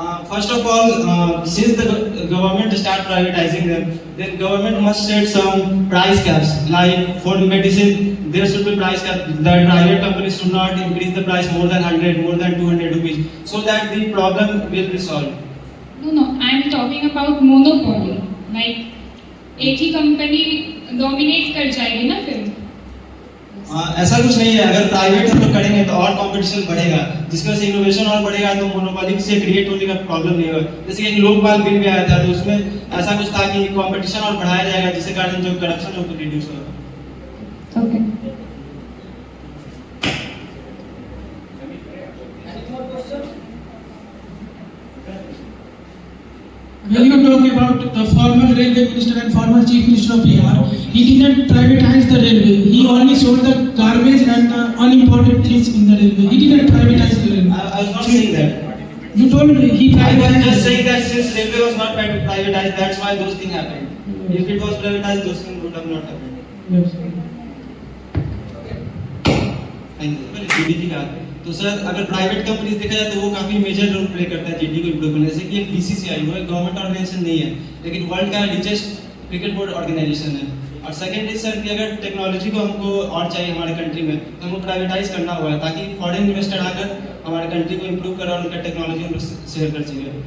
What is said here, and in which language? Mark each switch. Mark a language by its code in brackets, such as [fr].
[en] First of all, since the government start privatizing them, then government must set some price caps. Like for medicine, there should be price cap. The private companies should not increase the price more than 100, more than 200 rupees, so that the problem will be solved. No, I am talking about monopoly. [hi] Like एक ही company dominate कर जाएगी ना फिर। ऐसा कुछ नहीं है। अगर प्राइवेट हम लोग करेंगे तो और कंपटीशन बढ़ेगा, जिसकी वजह से इनोवेशन और बढ़ेगा, तो मोनोपोली से क्रिएट होने का प्रॉब्लम नहीं होगा। जैसे कि एक लोकपाल बिल भी आया था, तो उसमें ऐसा कुछ था कि कंपटीशन और बढ़ाया जाएगा, जिसके कारण जो करप्शन है वो रिड्यूस होगा। [en] Okay. When you talk about the former railway minister and former chief minister of Bihar, he didn't privatize the railway. He only sold the garbage and the unimportant things in the railway. He didn't privatize the railway. I was not saying that. You told me he I was privatized. just saying that since railway was not privatized, that's why those things happened. If it was privatized, those things would have not happened. Yes. [hi] GDP का तो sir अगर private companies देखा जाए तो वो काफी major role play करता है GDP को इम्प्रूव करने से। कि एक BCCI वो एक गवर्नमेंट ऑर्गेनाइजेशन नहीं है, लेकिन वर्ल्ड का रिचेस्ट क्रिकेट बोर्ड ऑर्गेनाइजेशन है। और सेकंड इज सर कि अगर टेक्नोलॉजी को हमको और चाहिए हमारे कंट्री में, तो हमको प्राइवेटाइज करना होगा ताकि फॉरेन इन्वेस्टर आकर हमारे कंट्री को इम्प्रूव करे और उनका टेक्नोलॉजी हम लोग शेयर कर सके।